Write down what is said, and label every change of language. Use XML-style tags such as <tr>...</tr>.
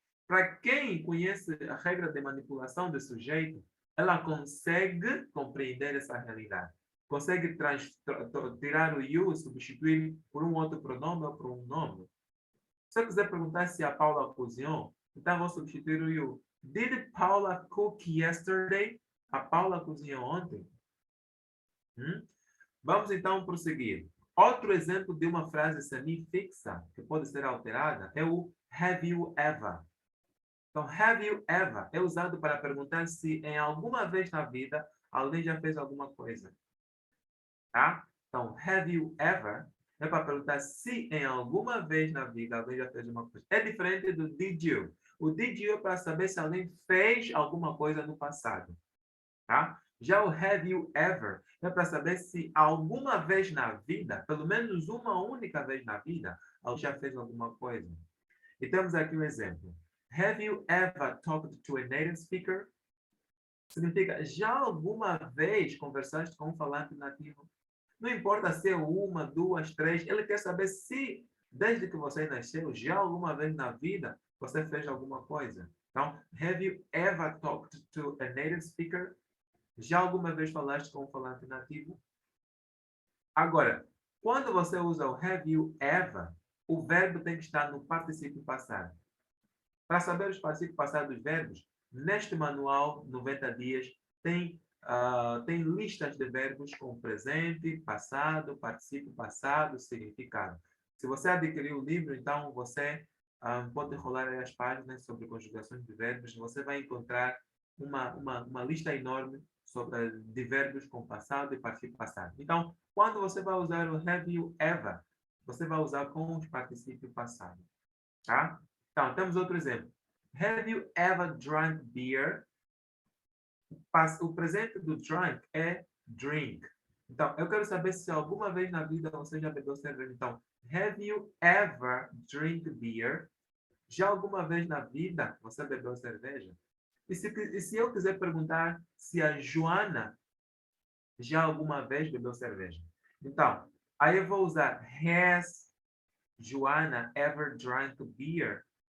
<pt>Para quem conhece a regra de manipulação de sujeito, ela consegue compreender essa realidade. Consegue tirar o you e substituir por um outro pronome ou por um nome. Se eu quiser perguntar se a Paula cozinhou, então vou substituir o you.</pt> <en>Did Paula cook yesterday?</en> <pt>A Paula cozinhou ontem? Vamos então prosseguir. Outro exemplo de uma frase semi-fixa, que pode ser alterada, é o have you ever. Então, have you ever é usado para perguntar se em alguma vez na vida alguém já fez alguma coisa. Tá? Então, have you ever é para perguntar se em alguma vez na vida alguém já fez uma coisa. É diferente do did you. O did you é para saber se alguém fez alguma coisa no passado. Tá? Já o have you ever é para saber se alguma vez na vida, pelo menos uma única vez na vida, alguém já fez alguma coisa. E temos aqui um exemplo.</pt> <en>Have you ever talked to a native speaker?</en> <pt>Significa, já alguma vez conversaste com um falante nativo? Não importa se é uma, duas, três, ele quer saber se, desde que você nasceu, já alguma vez na vida, você fez alguma coisa.</pt> <en>Então, have you ever talked to a native speaker?</en> <pt>Já alguma vez falaste com um falante nativo? Agora, quando você usa o have you ever, o verbo tem que estar no particípio passado. Para saber os particípios passados dos verbos, neste manual 90 dias tem listas de verbos com presente, passado, particípio passado, significado. Se você adquiriu o livro, então você pode rolar aí as páginas sobre conjugações de verbos. Você vai encontrar uma lista enorme de verbos com passado e particípio passado. Então, quando você vai usar o have you ever, você vai usar com os particípios passados. Tá? Então, temos outro exemplo.</pt> <en>Have you ever drank beer?</en> <pt>O presente do drunk é drink. Então, eu quero saber se alguma vez na vida você já bebeu cerveja.</pt> <en>Então, have you ever drink beer?</en> <pt>Já alguma vez na vida você bebeu cerveja? E se eu quiser perguntar se a Joana já alguma vez bebeu cerveja? Então, aí eu vou usar</pt> <en>has Joana ever drank beer?</en>